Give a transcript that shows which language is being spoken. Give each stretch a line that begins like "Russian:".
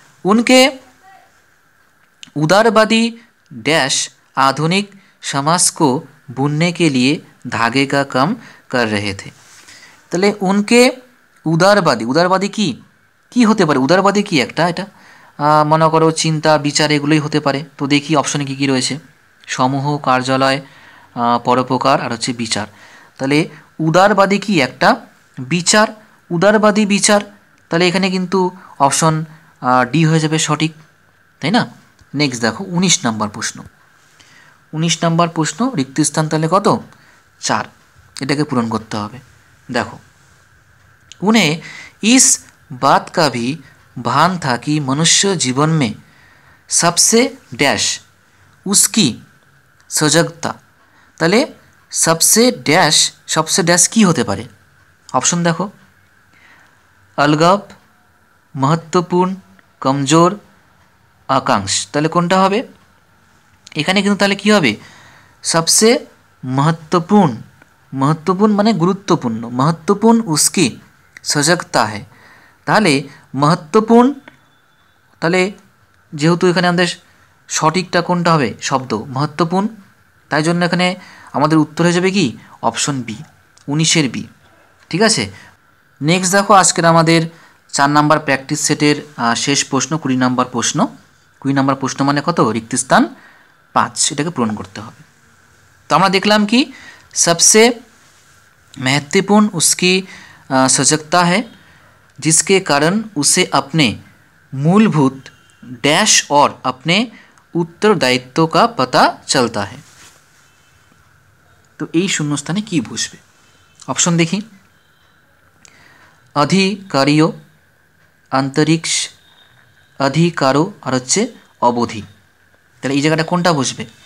Hindi: उनके उदारवादी डैश आधुनिक समाज को बुनने के लिए धागे का काम कर रहे थे।
Bangla: তাহলে उनके উদারবাদী, উদারবাদী কি কি হতে পারে? উদারবাদী কি একটা, এটা মনে করো চিন্তা বিচার এগুলোই হতে পারে। তো দেখি অপশনে কী কী রয়েছে, সমূহ, কার্যালয়, পরোপকার আর হচ্ছে বিচার। তাহলে উদারবাদী কি একটা বিচার, উদারবাদী বিচার, তাহলে এখানে কিন্তু অপশন ডি হয়ে যাবে সঠিক, তাই না? নেক্সট দেখো 19 নাম্বার প্রশ্ন। 19 নাম্বার প্রশ্ন রিক্তস্থান তাহলে কত? 4, এটাকে পূরণ করতে হবে। দেখো,
Hindi: उन्हें इस बात का भी भान था कि मनुष्य जीवन में सबसे डैश उसकी सजगता।
Bangla: তাহলে
Hindi: सबसे डैश, सबसे डैश
Bangla: কি হতে পারে? অপশন দেখো,
Hindi: अलगब, महत्वपूर्ण, कमजोर, आकांक्ष।
Bangla: তাহলে কোনটা হবে? এখানে কিন্তু তাহলে কি হবে?
Hindi: सबसे महत्वपूर्ण, महत्वपूर्ण
Bangla: মানে গুরুত্বপূর্ণ,
Hindi: महत्वपूर्ण उसकी সজাগতা है।
Bangla: তাহলে महत्वपूर्ण, তাহলে যেহেতু এখানে আমাদের সঠিকটা কোনটা হবে? শব্দ महत्वपूर्ण, তাই জন্য এখানে আমাদের উত্তর হয়ে যাবে কি? অপশন বি, 19-এর বি, ঠিক আছে? নেক্সট দেখো আজকের আমাদের 4 নাম্বার প্র্যাকটিস সেটের শেষ প্রশ্ন, 20 নাম্বার প্রশ্ন। 20 নাম্বার প্রশ্ন মানে কত? রিক্তস্থান 5, এটাকে পূরণ করতে হবে। তো আমরা দেখলাম কি
Hindi: सबसे महत्वपूर्ण उसकी सजगता है जिसके कारण उसे अपने मूलभूत डैश और अपने उत्तरदायित्व का पता चलता है।
Bangla: तो এই শূন্যস্থানে কি বসবে? অপশন দেখি,
Hindi: अधिकारियों, अंतरिक्ष, अधिकारो
Bangla: আর হচ্ছে অবধি। তাহলে এই জায়গাটা কোনটা বসবে?